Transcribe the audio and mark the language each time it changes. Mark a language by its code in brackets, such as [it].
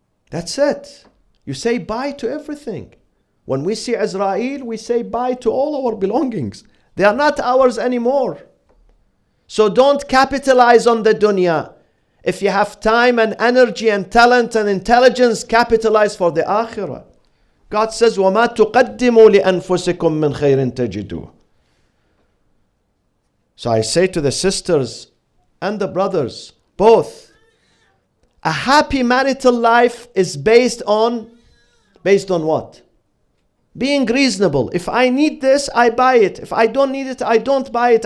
[en] That's it. You say bye to everything. When we see Israel, we say bye to all our belongings. They are not ours anymore. So don't capitalize on the dunya. If you have time and energy and talent and intelligence, capitalize for the akhirah. God says, [ar] وَمَا تُقَدِّمُوا لِأَنفُسِكُم مِّنْ خَيْرٍ تَجِدُوهُ. [en] So I say to the sisters and the brothers, both, A happy marital life is based on what? Being reasonable. If I need this, I buy it. If I don't need it, I don't buy it.